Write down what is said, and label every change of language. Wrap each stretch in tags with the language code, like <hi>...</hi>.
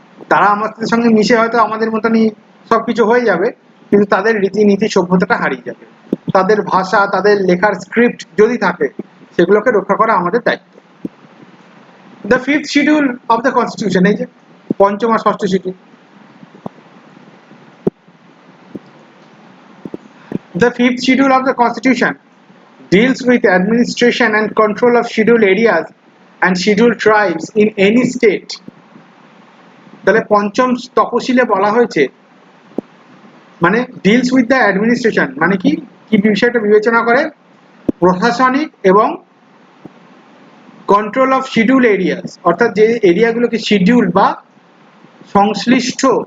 <bn>তারা আমাদের সঙ্গে মিশে হয়তো আমাদের মতনই সবকিছু হয়ে যাবে, কিন্তু তাদের রীতিনীতি সভ্যতাটা হারিয়ে যাবে। তাদের ভাষা, তাদের লেখার স্ক্রিপ্ট যদি থাকে, সেগুলোকে রক্ষা করা আমাদের দায়িত্ব।</bn> <en>the 5th schedule of the constitution,</en> <bn>এই যে পঞ্চম আর ষষ্ঠ schedule.</bn> <en>The 5th schedule of the Constitution deals with administration and control of scheduled areas and scheduled tribes in any state।</en> <bn>তাহলে পঞ্চম তপশিলে বলা হয়েছে, মানে</bn> <en>deals with the administration,</en> <bn>মানে কি কি বিষয়টা বিবেচনা করে, প্রশাসনিক এবং</bn> <en>control of schedule areas,</en> <bn>অর্থাৎ যে এরিয়াগুলোকে শিডিউল বা সংশ্লিষ্ট,</bn>